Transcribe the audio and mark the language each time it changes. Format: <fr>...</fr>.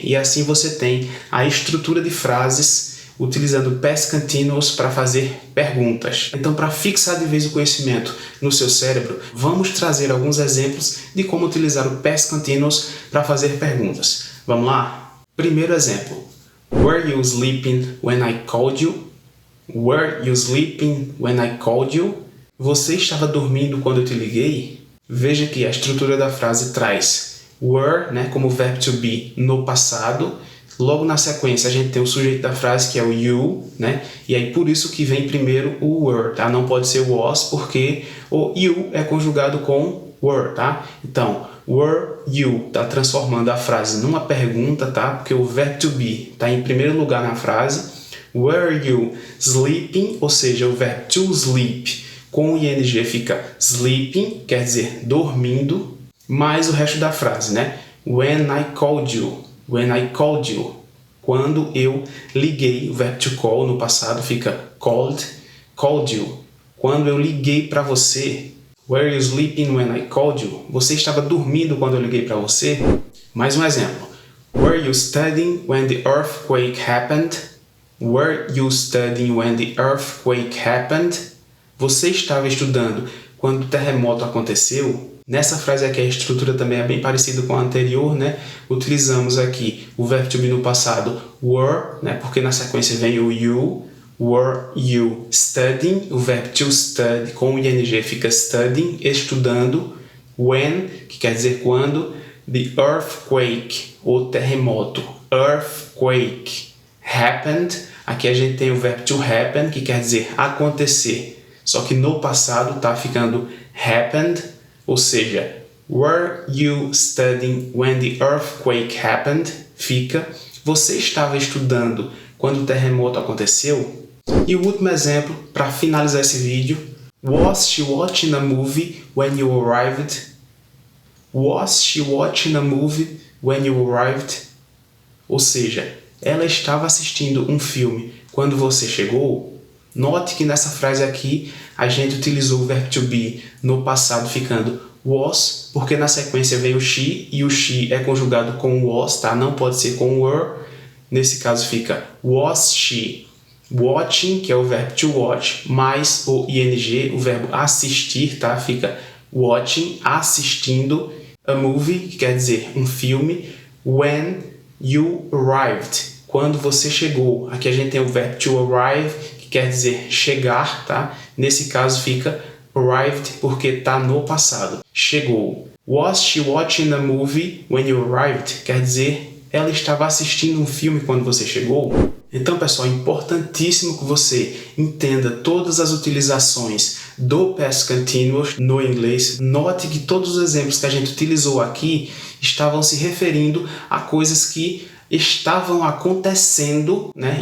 <pt>E assim você tem a estrutura de frases utilizando past continuous para fazer perguntas. Então, para fixar de vez o conhecimento no seu cérebro, vamos trazer alguns exemplos de como utilizar o past continuous para fazer perguntas. Vamos lá? Primeiro exemplo.</pt> <en>Were you sleeping when I called you? Were you sleeping when I called you?</en> <pt>Você estava dormindo quando eu te liguei? Veja que a estrutura da frase traz were, né, como verbo to be no passado. Logo na sequência a gente tem o sujeito da frase, que é o you, né? E aí por isso que vem primeiro o were, tá? Não pode ser was, porque o you é conjugado com were, tá? Então, were you tá transformando a frase numa pergunta, tá? Porque o verbo to be tá em primeiro lugar na frase.</pt> <en>Were you sleeping,</en> <pt>ou seja, o verbo to sleep com o ing fica sleeping, quer dizer dormindo, mais o resto da frase, né?</pt> <en>When I called you. When I called you.</en> <pt>Quando eu liguei, o verbo to call no passado fica called you. Quando eu liguei para você.</pt> <en>Were you sleeping when I called you?</en> <pt>Você estava dormindo quando eu liguei para você? Mais um exemplo.</pt> <en>Were you studying when the earthquake happened? Were you studying when the earthquake happened?</en> <pt>Você estava estudando quando o terremoto aconteceu? Nessa frase aqui a estrutura também é bem parecida com a anterior, né? Utilizamos aqui o verbo to be no passado were, né? Porque na sequência vem o you.</pt> <en>Were you studying?</en> <pt>O verbo to study com o ing fica studying, estudando. When, que quer dizer quando. The earthquake, o terremoto.</pt> <en>Earthquake happened.</en> <pt>Aqui a gente tem o verbo to happen, que quer dizer acontecer. Só que no passado está ficando happened, ou seja,</pt> <en>were you studying when the earthquake happened?</en> <pt>Fica, você estava estudando quando o terremoto aconteceu? E o último exemplo, para finalizar esse vídeo,</pt> <en>was she watching a movie when you arrived? Was she watching a movie when you arrived?</en> <pt>Ou seja, ela estava assistindo um filme quando você chegou? Note que nessa frase aqui a gente utilizou o verbo to be no passado ficando was, porque na sequência vem o she e o she é conjugado com was, tá? Não pode ser com were. Nesse caso fica was she watching, que é o verbo to watch, mais o ing, o verbo assistir, tá? Fica watching, assistindo a movie, que quer dizer um filme,</pt> <en>when you arrived,</en> <pt>quando você chegou. Aqui a gente tem o verbo to arrive, quer dizer chegar, tá? Nesse caso fica arrived porque está no passado. Chegou.</pt> <en>Was she watching a movie when you arrived?</en> <pt>Quer dizer, ela estava assistindo um filme quando você chegou. Então, pessoal, é importantíssimo que você entenda todas as utilizações do past continuous no inglês. Note que todos os exemplos que a gente utilizou aqui estavam se referindo a coisas que estavam acontecendo, né?</pt>